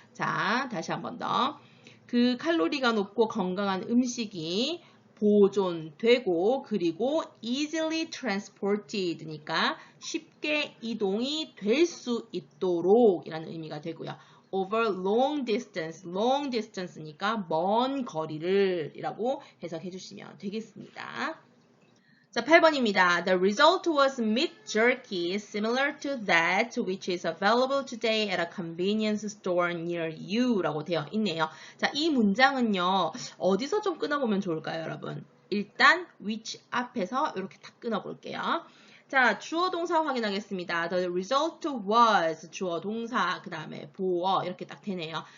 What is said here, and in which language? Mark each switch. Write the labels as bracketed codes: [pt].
[ko] 자, 다시 한 번 더. 그 칼로리가 높고 건강한 음식이 보존되고 그리고 [en] easily transported [ko] 니까 쉽게 이동이 될 수 있도록 이라는 의미가 되고요. [en] over long distance [ko] 니까 먼 거리를 이라고 해석해 주시면 되겠습니다. 자, 8번입니다. [en] The result was meat jerky similar to that which is available today at a convenience store near you [ko] 라고 되어 있네요. 자, 이 문장은요, 어디서 좀 끊어보면 좋을까요, 여러분? 일단 which 앞에서 이렇게 딱 끊어볼게요. 자, 주어 동사 확인하겠습니다. [en] The result was [ko] 주어 동사 그 다음에 보어 이렇게 딱 되네요.